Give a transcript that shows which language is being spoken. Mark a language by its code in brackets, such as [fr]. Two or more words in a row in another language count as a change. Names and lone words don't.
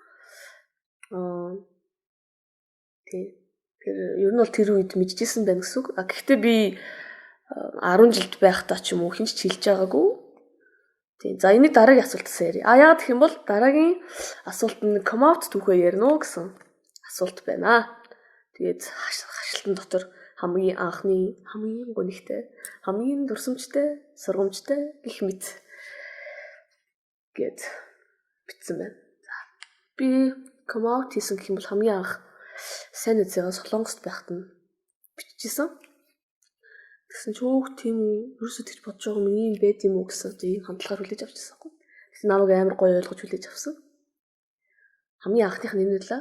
[mn] Тий. Тэр ер нь бол тэр үед мэдчихсэн байна гэсэн үг. Гэхдээ би 10 жилд байхдаа ч юм уу хинч хэлж байгаагүй. Тийм. За энэ дараагийн асуултаас ярив. Яагаад гэх юм бол дараагийн асуулт нь [en] come out [mn] түүхээ ярина уу гэсэн асуулт байна. Тэгээд хашлтан дотор хамгийн анхны, хамгийн гонигтай, хамгийн дурсамжтай, сургамжтай гэх мэт гэд бичсэн байна. За би [en] come out [mn] хийсэн гэх юм бол хамгийн анх сайн үзээгээ Солонгост байхад нь биччихсэн. Тэгсэн чи тийм үү ерөөсөө тэгж бодож байгаа юм ийм байд юм уу гэсэн тийм хандлагаар хүлээж авчихсан юм. Тэгсэн намайг амар гоё ойлгож хүлээж авсан. хамгийн анхных нь энэ байлаа.